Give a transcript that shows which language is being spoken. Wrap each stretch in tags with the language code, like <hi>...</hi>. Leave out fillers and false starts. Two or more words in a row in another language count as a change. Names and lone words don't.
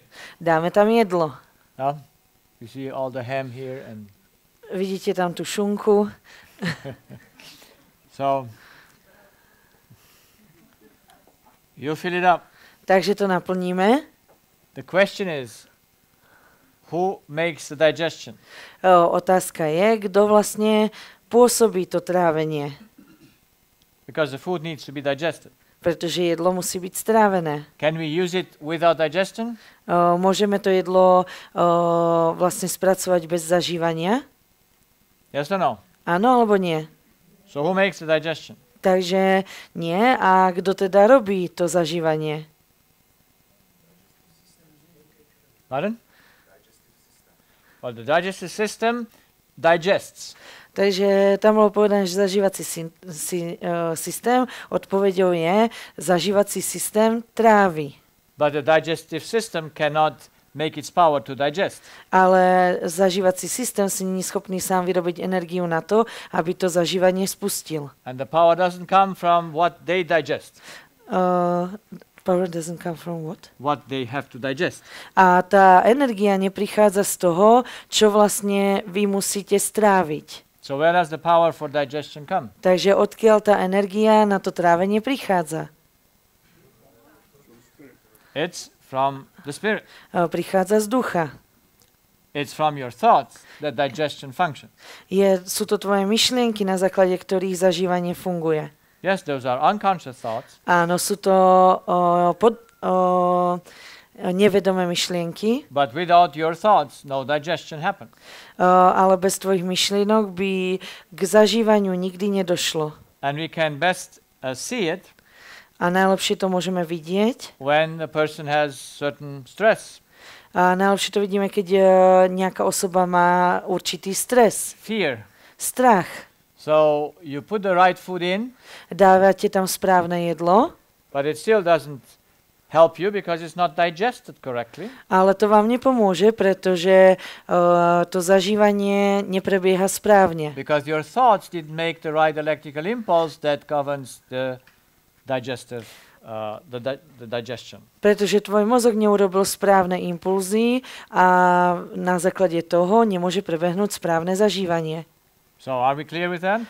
<sk>Dáme tam jedlo.</sk> <en>Yeah? You see all the ham here and</en> <sk>Vidíte tam tú šunku.</sk> <en>so you fill it up.</en> <sk>Takže to naplníme.</sk> <en>The question is, who makes the digestion?</en> <sk>Otázka je, kto vlastne pôsobí to trávenie.</sk> <en>Because the food needs to be digested.</en> <sk>Pretože jedlo musí byť strávené.</sk> <en>Can we use it without digestion?</en> <sk>Môžeme to jedlo vlastne spracovať bez zažívania?</sk> <en>Yes or no?</en> <sk>Áno alebo nie?</sk> <en>So who makes the digestion?</en> <sk>Takže nie. A kto teda robí to zažívanie? Pardon?</sk> <en>Well, the digestive system digests.</en> <sk>Takže tam bolo povedané, že zažívací systém, odpoveďou je, zažívací systém trávi.</sk> <en>But the digestive system cannot make its power to digest.</en> <sk>Ale zažívací systém si není schopný sám vyrobiť energiu na to, aby to zažívanie spustil.</sk> <en>And the power doesn't come from what they digest. Power doesn't come from what? What they have to digest.</en> <sk>A tá energia neprichádza z toho, čo vlastne vy musíte stráviť.</sk> <en>So where does the power for digestion come?</en> <sk>Takže odkiaľ tá energia na to trávenie prichádza?</sk> <en>It's from the spirit.</en> <sk>Prichádza z ducha.</sk> <en>It's from your thoughts that digestion functions.</en> <sk>Sú to tvoje myšlienky, na základe ktorých zažívanie funguje.</sk> <en>Yes, those are unconscious thoughts.</en> <sk>Áno, sú to nevedomé myšlienky.</sk> <en>But without your thoughts, no digestion happens.</en> <sk>Ale bez tvojich myšlienok by k zažívaniu nikdy nedošlo.</sk> <en>And we can best see it</en> <sk>A najlepšie to môžeme vidieť.</sk> <en>when the person has certain stress,</en> <sk>A najlepšie to vidíme, keď nejaká osoba má určitý stres,</sk> <en>fear.</en> <sk>strach.</sk> <en>So you put the right food in,</en> <sk>Dávate tam správne jedlo,</sk> <en>but it still doesn't help you because it's not digested correctly.</en> <sk>ale to vám nepomôže, pretože to zažívanie neprebieha správne.</sk> <en>Because your thoughts didn't make the right electrical impulse that governs the digestive, the digestion.</en> <sk>Pretože tvoj mozog neurobil správne impulzy a na základe toho nemôže prebehnúť správne zažívanie.</sk> <en>So are we clear with that?</en>